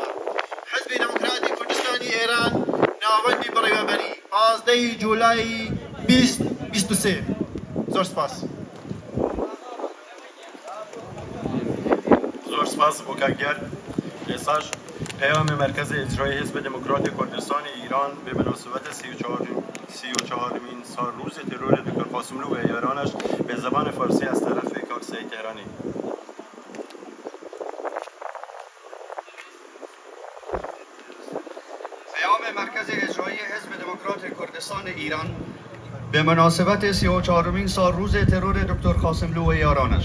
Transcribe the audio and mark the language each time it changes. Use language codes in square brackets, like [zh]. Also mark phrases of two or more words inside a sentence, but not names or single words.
[ckb] حزبی دموکراتی کوردستانی ئێران ناوەندی بڕێوەبەری 15 جوولای 2023. زۆر سپاس. زۆر سپاس بۆ کاکگەر. ئێساش پەیامی [fa] مرکز اجرایی حزب دموکرات کردستان ایران به مناسبت 34مین سالروز ترور دکتر قاسملو و یارانش به زبان فارسی از طرف کاک سعید تهرانی. پیام مرکز اجرایی حزب دموکرات کردستان ایران به مناسبت 34مین سالروز ترور دکتر قاسملو و یارانش.